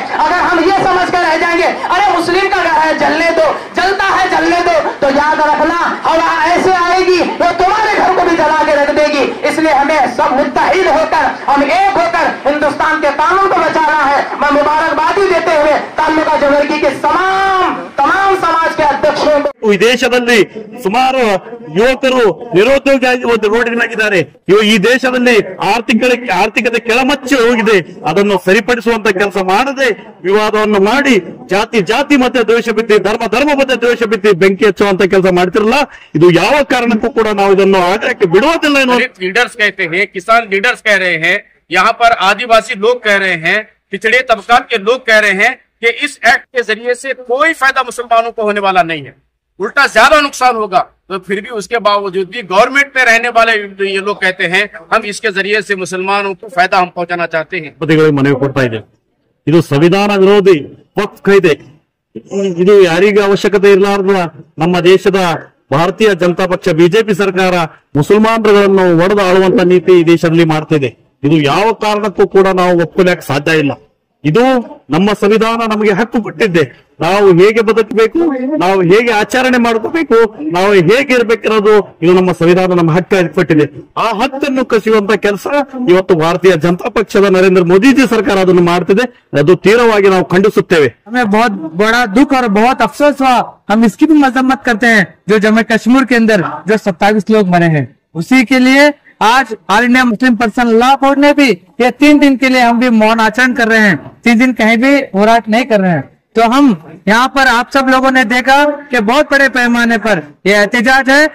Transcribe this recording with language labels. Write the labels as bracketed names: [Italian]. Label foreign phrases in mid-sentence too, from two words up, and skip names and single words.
[Hindi] अगर हम ये समझ कर रह जाएंगे अरे मुस्लिम का घर है जलने दो, जलता है जलने दो, तो याद रखना हवा ऐसे आएगी वो तुम्हारे घर को भी जला के रख देगी। इसलिए हमें सब मुत्तहिद होकर, हम एक होकर हिंदुस्तान के कानून को बचाना है। मैं मुबारकबादी देते हुए ताल्लुका जवर्गी के तमाम समाज के अध्यक्षों को, [Kannada] ಈ ದೇಶದಲ್ಲಿ ಸುಮಾರು ಯುವಕರು ನಿರುದ್ಯೋಗಿಯಾಗಿ ಒಂದು ರೋಡಿನಾಗಿದ್ದಾರೆ. ಈ ದೇಶದಲ್ಲಿ ಆರ್ಥಿಕತೆ ಕೆಳಮಚ್ಚಿ ಹೋಗಿದೆ. ಅದನ್ನು ಸರಿಪಡಿಸುವಂತ ಕೆಲಸ ಮಾಡದೆ ವಿವಾದವನ್ನು ಮಾಡಿ ಜಾತಿ ಮಧ್ಯೆ ದ್ವೇಷ ಬಿತ್ತಿ, ಧರ್ಮ ಮಧ್ಯೆ ದ್ವೇಷ ಬಿತ್ತಿ ಬೆಂಕಿ ಹಚ್ಚುವಂತ ಕೆಲಸ ಮಾಡ್ತಿರಲ್ಲ. ಇದು ಯಾವ ಕಾರಣಕ್ಕೂ ಕೂಡ ನಾವು ಇದನ್ನು ಆಗಕ್ಕೆ ಬಿಡುವುದಿಲ್ಲ. [Hindi] लीडर्स कहते हैं, किसान लीडर्स कह रहे हैं, यहाँ पर आदिवासी लोग कह रहे हैं, पिछड़े तबका के लोग कह रहे हैं कि इस एक्ट के जरिए से कोई फायदा मुसलमानों को होने वाला नहीं है, उल्टा ज्यादा नुकसान होगा। तो फिर भी उसके बावजूद भी गवर्नमेंट में रहने वाले ये लोग कहते हैं हम इसके जरिए से मुसलमानों को फायदा हम पहुंचाना चाहते हैं। [Kannada] ಮನವಿ ಕೊಡ್ತಾ ಇದೆ. ಇದು ಸಂವಿಧಾನ ವಿರೋಧಿ ವಕ್ಫ್ ಕಾಯ್ದೆ. ಇದು ಯಾರಿಗೂ ಅವಶ್ಯಕತೆ ಇರಲಾರ್ದ ನಮ್ಮ ದೇಶದ ಭಾರತೀಯ ಜನತಾ ಪಕ್ಷ ಬಿಜೆಪಿ ಸರ್ಕಾರ ಮುಸಲ್ಮಾನರುಗಳನ್ನು ಒಡೆದು ಆಳುವಂತ ನೀತಿ ಈ ದೇಶದಲ್ಲಿ ಮಾಡ್ತಿದೆ. ಇದು ಯಾವ ಕಾರಣಕ್ಕೂ ಕೂಡ ನಾವು ಒಪ್ಕೊಳ್ಳಕ್ಕೆ ಸಾಧ್ಯ ಇಲ್ಲ. ಇದು ನಮ್ಮ ಸಂವಿಧಾನ ನಮಗೆ ಹಕ್ಕು ಕೊಟ್ಟಿದ್ದೆ. ನಾವು ಹೇಗೆ ಬದುಕಬೇಕು, ನಾವು ಹೇಗೆ ಆಚರಣೆ ಮಾಡ್ಕೋಬೇಕು, ನಾವು ಹೇಗೆ ಇರ್ಬೇಕಿರೋದು ಇದು ನಮ್ಮ ಸಂವಿಧಾನ ನಮ್ಮ ಹಕ್ಕು ಕೊಟ್ಟಿದೆ. ಆ ಹಕ್ಕನ್ನು ಕಸಿಯುವಂತ ಕೆಲಸ ಇವತ್ತು ಭಾರತೀಯ ಜನತಾ ಪಕ್ಷದ ನರೇಂದ್ರ ಮೋದಿಜಿ ಸರ್ಕಾರ ಅದನ್ನು ಮಾಡ್ತಿದೆ. ಅದು ತೀವ್ರವಾಗಿ ನಾವು ಖಂಡಿಸುತ್ತೇವೆ. [Hindi] हमें बहुत बड़ा दुख और बहुत अफसोस हुआ। हम इसकी भी मजम्मत करते हैं जो जम्मू कश्मीर के अंदर जो 27 लोग मरे हैं, उसी के लिए आज ऑल इंडिया मुस्लिम पर्सनल लॉ बोर्ड ने भी ये 3 दिन के लिए हम भी मौन आचरण कर रहे हैं। 3 दिन कहीं भी होराट नहीं कर रहे हैं। तो हम यहाँ पर आप सब लोगों ने देखा कि बहुत बड़े पैमाने पर ये एहतजाज है।